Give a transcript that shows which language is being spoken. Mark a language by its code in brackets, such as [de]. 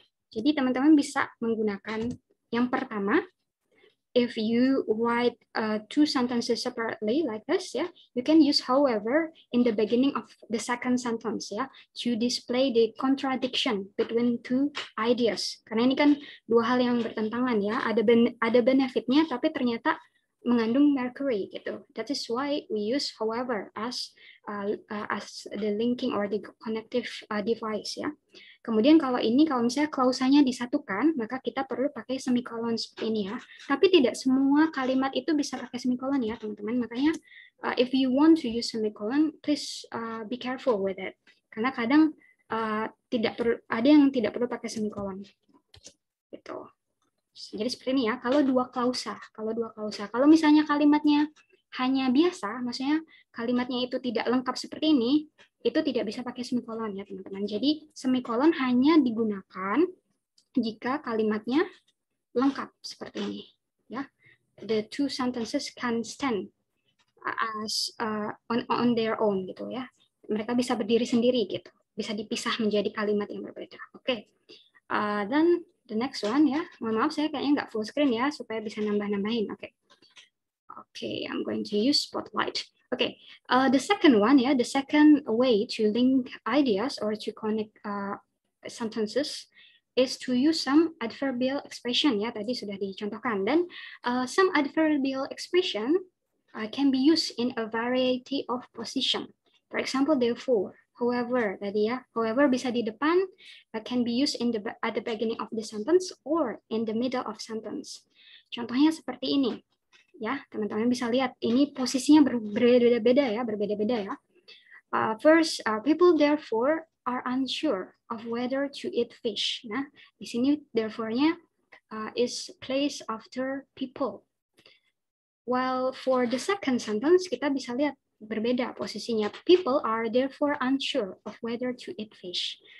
[id] Jadi teman-teman bisa menggunakan yang pertama, [en] if you write two sentences separately like this, you can use however in the beginning of the second sentence to display the contradiction between two ideas. [id] Karena ini kan dua hal yang bertentangan ya, ada benefitnya tapi ternyata mengandung mercury gitu. [en] That is why we use however as the linking or the connective device ya. [id] Kemudian kalau misalnya klausanya disatukan, maka kita perlu pakai semicolon seperti ini ya. Tapi tidak semua kalimat itu bisa pakai semicolon ya, teman-teman. [en] Makanya if you want to use semicolon, please be careful with it. [id] Karena kadang ada yang tidak perlu pakai semicolon. Gitu. Jadi seperti ini ya. Kalau dua klausa. Kalau misalnya kalimatnya hanya biasa, maksudnya kalimatnya itu tidak lengkap seperti ini, itu tidak bisa pakai semicolon ya teman-teman. Jadi semicolon hanya digunakan jika kalimatnya lengkap seperti ini ya. [en] The two sentences can stand as on their own gitu ya. [id] Mereka bisa berdiri sendiri gitu. Bisa dipisah menjadi kalimat yang berbeda. Oke. Dan [en] the next one [id] ya. Mohon maaf saya kayaknya nggak full screen ya supaya bisa nambah-nambahin. Oke. [en] Okay, I'm going to use Spotlight. Okay, the second one, the second way to link ideas or to connect sentences is to use some adverbial expression ya, [id] tadi sudah dicontohkan. [en] Dan some adverbial expression can be used in a variety of position. For example, therefore, however tadi ya, however [id] bisa di depan, [en] can be used at the beginning of the sentence or in the middle of sentence. [id] Contohnya seperti ini. Ya, teman-teman bisa lihat ini posisinya berbeda-beda ya. [en] First, people therefore are unsure of whether to eat fish. [id] Nah, di sini therefore-nya [en] is placed after people. While for the second sentence, [id] kita bisa lihat berbeda posisinya. [en] People are therefore unsure of whether to eat fish.